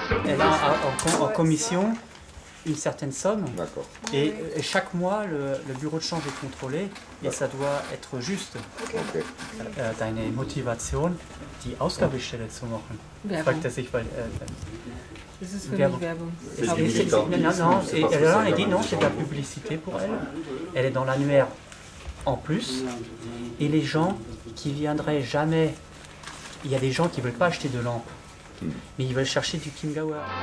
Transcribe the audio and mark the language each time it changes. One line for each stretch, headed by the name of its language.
French: Elle a en commission une certaine somme et chaque mois le bureau de change est contrôlé et ça doit être juste.
German: Deine Motivation, die Ausgabestelle zu machen. Fragt er sich, weil Das ist für mich Werbung.
French: non, elle dit non, c'est de la publicité pour elle. Elle est dans l'annuaire en plus. Et les gens qui viendraient jamais, il y a des gens qui ne veulent pas acheter de lampes, mais ils veulent chercher du Chiemgauer.